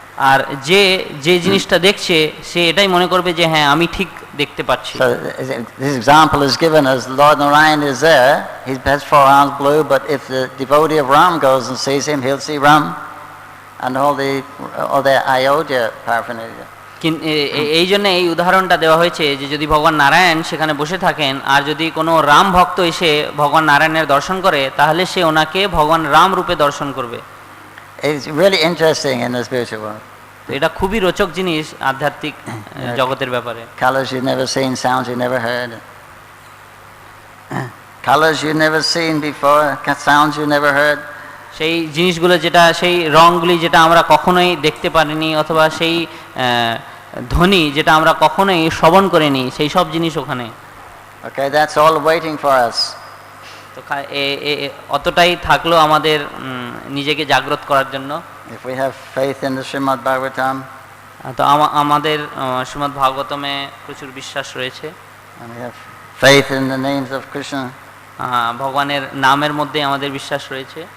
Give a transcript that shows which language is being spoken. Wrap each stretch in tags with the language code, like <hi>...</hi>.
<bn>আর যে যে জিনিসটা দেখছে সে এটাই মনে করবে যে হ্যাঁ আমি ঠিক দেখতে পাচ্ছি।</bn> <en>So this example is given as Lord Narayan is there. He has 4 arms blue, but if the devotee of Ram goes and sees him, he'll see Ram and all the Ayodhya paraphernalia.</en> <bn>এই জন্য এই উদাহরণটা দেওয়া হয়েছে যে যদি ভগবান নারায়ণ সেখানে বসে থাকেন আর যদি কোনো রাম ভক্ত এসে ভগবান নারায়ণের দর্শন করে তাহলে সে ওনাকে ভগবান রাম রূপে দর্শন করবে।</bn> <en>It's really interesting in the spiritual world.</en> <bn>এটা খুবই রোচক জিনিস আধ্যাত্মিক জগতের ব্যাপারে।</bn> <en>Colors you've never seen, sounds you've never heard. Colors you've never seen before, sounds you've never heard.</en> <bn>সেই জিনিসগুলো যেটা সেই রঙগুলি যেটা আমরা কখনোই দেখতে পারিনি অথবা সেই ধ্বনি যেটা আমরা কখনোই শ্রবণ করিনি সেই সব জিনিস ওখানে।</bn> <en>Okay, that's all waiting for us.</en> <bn>তো অতটাই থাকলো আমাদের নিজেকে জাগ্রত করার জন্য।</bn> <en>If we have faith in the Srimad Bhagavatam,</en> <bn>তো আমাদের শ্রীমদ্ ভাগবতমে প্রচুর বিশ্বাস রয়েছে।</bn> <en>and we have faith in the names of Krishna.</en> <bn>ভগবানের নামের মধ্যে আমাদের বিশ্বাস রয়েছে।</bn>